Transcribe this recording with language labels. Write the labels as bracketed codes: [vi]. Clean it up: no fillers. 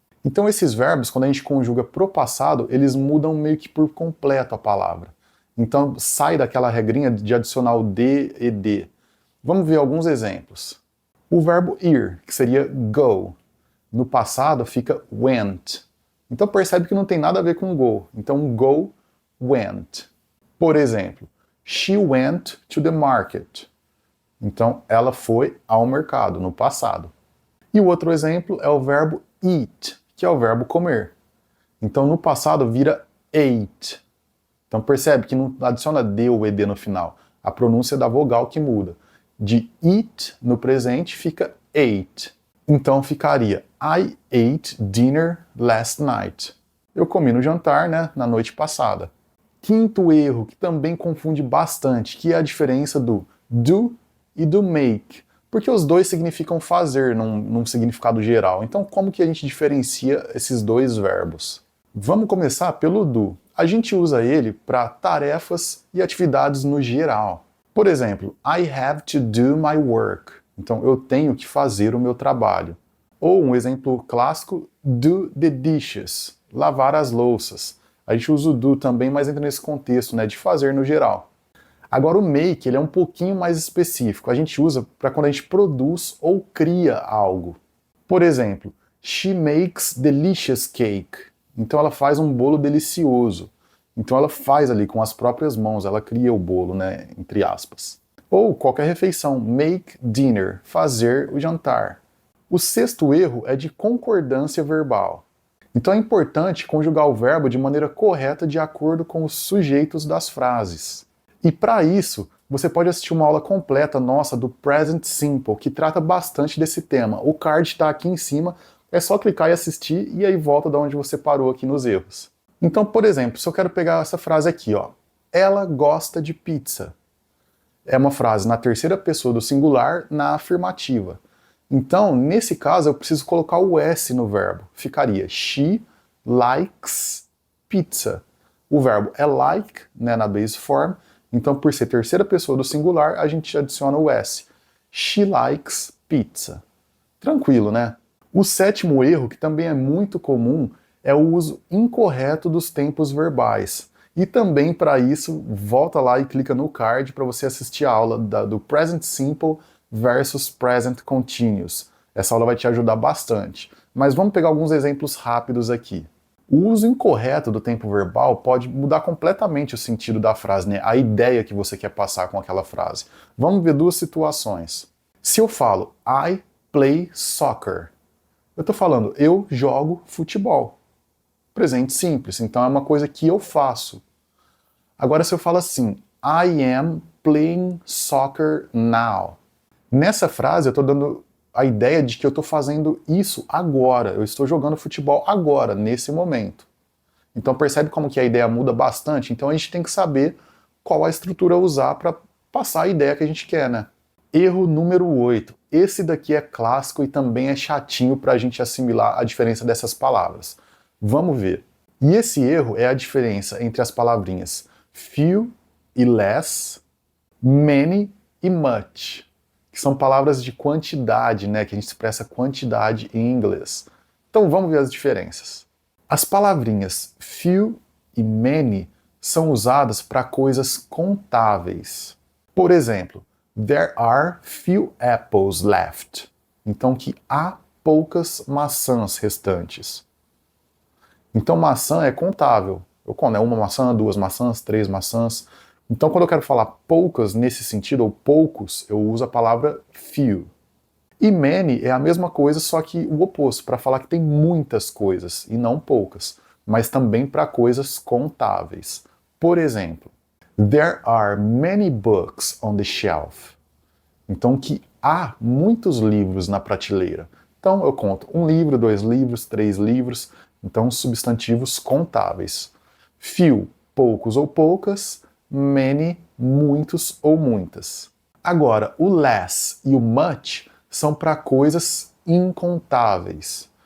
[pt] Então esses verbos, quando a gente conjuga pro passado, eles mudam meio que por completo a palavra. Então sai daquela regrinha de adicionar o D e D. Vamos ver alguns exemplos. O verbo ir, que seria go, no passado fica went. Então percebe que não tem nada a ver com go. Então go, went. Por exemplo, [en] she went to the market. [pt] Então ela foi ao mercado, no passado. E o outro exemplo é o verbo eat, que é o verbo comer. Então no passado vira ate. Então percebe que não adiciona D ou ED no final. A pronúncia da vogal que muda. De eat no presente fica ate. Então ficaria [en] I ate dinner last night. [pt] Eu comi no jantar, né, na noite passada. Quinto erro, que também confunde bastante, que é a diferença do do e do make. Porque os dois significam fazer num significado geral. Então como que a gente diferencia esses dois verbos? Vamos começar pelo do. A gente usa ele para tarefas e atividades no geral. Por exemplo, [en] I have to do my work. [pt] Então, eu tenho que fazer o meu trabalho. Ou um exemplo clássico, [en] do the dishes. [pt] Lavar as louças. A gente usa o do também, mas entra nesse contexto, né, de fazer no geral. Agora, o make, ele é um pouquinho mais específico. A gente usa para quando a gente produz ou cria algo. Por exemplo, [en] she makes delicious cake. [pt] Então, ela faz um bolo delicioso. Então ela faz ali com as próprias mãos, ela cria o bolo, né, entre aspas. Ou qualquer refeição, [en] make dinner, [pt] fazer o jantar. O sexto erro é de concordância verbal. Então é importante conjugar o verbo de maneira correta de acordo com os sujeitos das frases. E para isso, você pode assistir uma aula completa nossa do Present Simple, que trata bastante desse tema. O card está aqui em cima, é só clicar e assistir e aí volta de onde você parou aqui nos erros. Então, por exemplo, se eu quero pegar essa frase aqui, ó, ela gosta de pizza. É uma frase na terceira pessoa do singular, na afirmativa. Então, nesse caso, eu preciso colocar o S no verbo. Ficaria [en] she likes pizza. [pt] O verbo é like, né, na base form. Então, por ser terceira pessoa do singular, a gente adiciona o S. [en] She likes pizza. [pt] Tranquilo, né? O sétimo erro, que também é muito comum, é o uso incorreto dos tempos verbais. E também, para isso, volta lá e clica no card para você assistir a aula do Present Simple versus Present Continuous. Essa aula vai te ajudar bastante. Mas vamos pegar alguns exemplos rápidos aqui. O uso incorreto do tempo verbal pode mudar completamente o sentido da frase, né? A ideia que você quer passar com aquela frase. Vamos ver duas situações. Se eu falo [en] I play soccer, [pt] eu estou falando eu jogo futebol. Presente simples, então é uma coisa que eu faço. Agora se eu falo assim, [en] I am playing soccer now. [pt] Nessa frase eu estou dando a ideia de que eu estou fazendo isso agora, eu estou jogando futebol agora, nesse momento. Então percebe como que a ideia muda bastante? Então a gente tem que saber qual a estrutura usar para passar a ideia que a gente quer, né? Erro número 8. Esse daqui é clássico e também é chatinho para a gente assimilar a diferença dessas palavras. Vamos ver. E esse erro é a diferença entre as palavrinhas few e less, many e much, que são palavras de quantidade, né, que a gente expressa quantidade em inglês. Então vamos ver as diferenças. As palavrinhas few e many são usadas para coisas contáveis. Por exemplo, [en] there are few apples left. [pt] Então que há poucas maçãs restantes. Então maçã é contável. Eu conto, né? Uma maçã, duas maçãs, três maçãs. Então quando eu quero falar poucas nesse sentido, ou poucos, eu uso a palavra few. E many é a mesma coisa, só que o oposto, para falar que tem muitas coisas e não poucas, mas também para coisas contáveis. Por exemplo, [en] there are many books on the shelf. [pt] Então que há muitos livros na prateleira. Então eu conto um livro, dois livros, três livros. Então substantivos contáveis. Few, poucos ou poucas. Many, muitos ou muitas. Agora, o less e o much são para coisas incontáveis.